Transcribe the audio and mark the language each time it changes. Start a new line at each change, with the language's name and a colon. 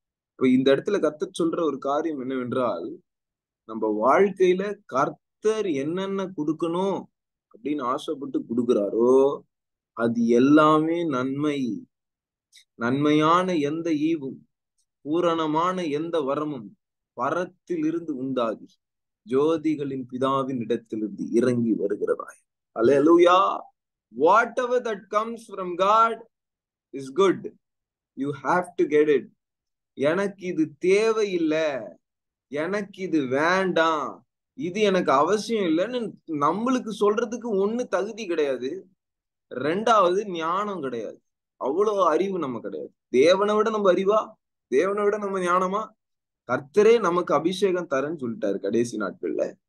Tamil: இப்ப இந்த இடத்துல கர்த்தர் சொல்ற ஒரு காரியம் என்னவென்றால், நம்ம வாழ்க்கையில கர்த்தர் என்னென்ன கொடுக்கணும் அப்படின்னு ஆசைப்பட்டு கொடுக்கிறாரோ அது எல்லாமே நன்மை. நன்மையான எந்த ஈவும் பூரணமான எந்த வரமும் பரத்திலிருந்து உண்டாகி ஜோதிகளின் பிதாவின் இடத்திலிருந்து இறங்கி வருகிறதாய். அல்லேலூயா.
English: Whatever that comes from God is good. You have to get it.
Tamil: எனக்கு இது தேவையில்லை, எனக்கு இது வேண்டாம், இது எனக்கு அவசியம் இல்லைன்னு நம்மளுக்கு சொல்றதுக்கு ஒண்ணு தகுதி கிடையாது. ரெண்டாவது ஞானம் கிடையாது. அவ்வளவு அறிவு நம்ம கிடையாது. தேவனை விட நம்ம அறிவா, தேவனை விட நம்ம ஞானமா? கர்த்தரே நமக்கு அபிஷேகம் தரேன்னு சொல்லிட்டாரு கடைசி நாட்கள்ல.